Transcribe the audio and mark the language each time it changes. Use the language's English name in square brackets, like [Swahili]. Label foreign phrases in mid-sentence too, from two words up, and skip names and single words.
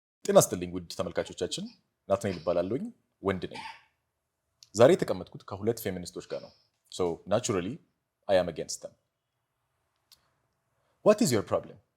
[Amharic] ጤና ይስጥልኝ ውድ ተመልካቾቻችን ናትናኤል እባላለሁኝ ወንድ ነኝ ዛሬ የተቀመጥኩት ከሁለት ፌሚኒስቶች ጋር ነው [English] so naturally I am against them what is your problem